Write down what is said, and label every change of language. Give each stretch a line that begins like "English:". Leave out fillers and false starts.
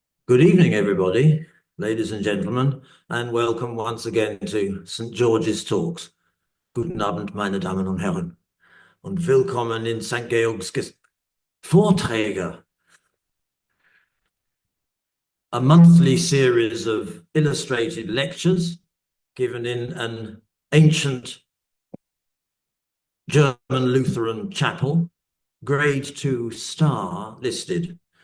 English: Good evening, everybody, ladies and gentlemen, and welcome once again to St. George's Talks.
German: Guten Abend, meine Damen und Herren, und willkommen in St.
English: Georg's Vorträge, a monthly series of illustrated lectures given in an ancient German Lutheran chapel, grade 2 star listed.